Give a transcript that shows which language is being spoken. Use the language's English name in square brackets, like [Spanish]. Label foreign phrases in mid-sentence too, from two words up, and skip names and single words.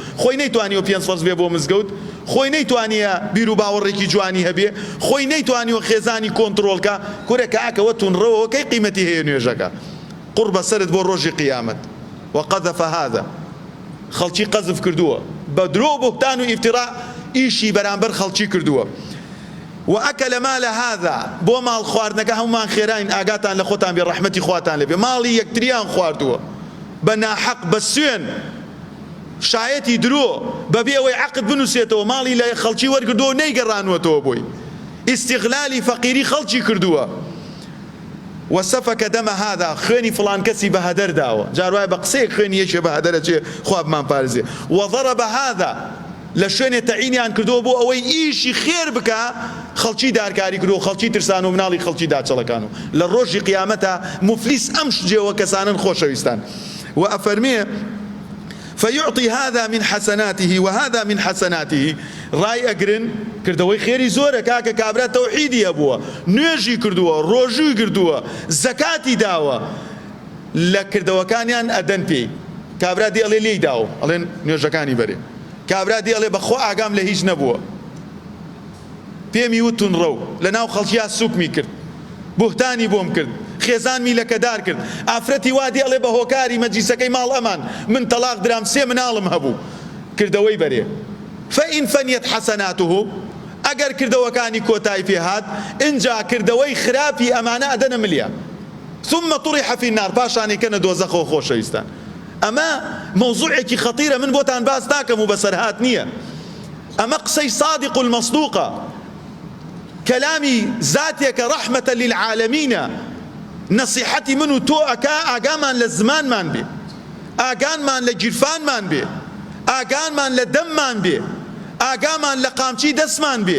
[Central Kurdish] خۆی نەیتوانیوە 5 فەرز بێ بۆ مزگەوت، خۆی نەیتوانیە بیر و باوەڕێکی جوانی هەبێ، خۆی نەیتوانیوە خێزانی کۆنتڕۆڵکە. کورێکە ئاکەوە تونڕەوە کەی قیمەتی هەیە نوێژەکە؟ قڕ بەسەرت بۆ ڕۆژی قیامەت. [Arabic] وەقەذەفە هذا، [Central Kurdish] خەڵکی قەزف کردووە بە درۆ بوهتان و ئیفتیرا، ئیشی بەرامبەر خەڵکی کردووە. [Arabic] وأكل مال هذا، [Central Kurdish] بۆ ماڵ خواردنەکە هەمومان خێراین، ئاگاتان لە خۆتان بێ، ڕەحمەتی خواتان لێبێ. ماڵی یەکتریان خواردووە بە ناحەق، بە سوێن، شایەتی درۆ، بەبێ ئەوەی عەقد بنووسێتەوە، ماڵی لە خەڵکی وەرگردووە و نەیگەڕانوەتەوە بۆی، ئیستیغلالی فەقیری خەڵکی کردووە. [Arabic] وسفك دم هذا، [Central Kurdish] خوێنی فڵان کەسی بە هەدەر داوە، جار وایە بە قسەیەک خوێنی یەکێ بە هەدەرەچێ خوا بمان پارێزێ. [Arabic] وضرب هذا، [Central Kurdish] لە شوێنێ تەعینیان کردووە بۆ ئەوەی ئیشی خێر بکە، خەڵکی دارکاری کردووە، خەڵکی ترسان و مناڵی خەڵکی داچەڵەکان و لە ڕۆژی قیامەتە مفلیس ئەم جێوە کەسانن خۆشەویستان. و ئەفەرمێ [Arabic] فيعطي هذا من حسناته وهذا من حسناته. [Central Kurdish] ڕای ئەگرن کردەوەی خێری زۆرە، کاکە کابرا تەوحیدی هەبووە، نوێژی کردووە، ڕۆژووی کردووە، زەکاتی داوە، لە کردەوەکانیان ئەدەن پێی. کابرا دێڵێ لێی داوە، ئەڵێن نوێژەکانی بەرێ. کابرا دێڵێ بەخۆ ئاگام لە هیچ نەبووە، پێمی وت تونڕە و لە ناو خەڵکییا سوکمی کرد، بوهتانی بۆم کرد، خێزانمی لەکەدار کرد. ئافرەتی وا دێڵێ بە هۆکاری مەجلیسەکەی ماڵ ئەمان من تەلاق درام، 3 مناڵم هەبوو، کردەوەی بەرێ. [Arabic] فإن فنيت حسناته، [Central Kurdish] ئەگەر کردەوەکانی کۆتایی پێهات، ئینجا کردەوەی خراپی ئەمانە ئەدەنە ملیە، [Arabic] ثم طرح في النار، [Central Kurdish] پاشانی کەنە دۆزەخەوە. خۆشەویستان، ئەمە مەوزوعێکی خەتیرە، من بۆتان باس ناکەم و بەسەرهات نییە. ئەمە قسەی [Arabic] صادق المەصدوقە، [Central Kurdish] کەلامی زاتێکە ڕەحمەتە للعالەمینە. نەسیحەتی من و تۆ ئەکا ئاگامان لە زمانمان بێ، ئاگانمان لە گیرفانمان بێ، ئاگانمان لە دەممان بێ، ئاگامان لە قامچی دەستمان بێ.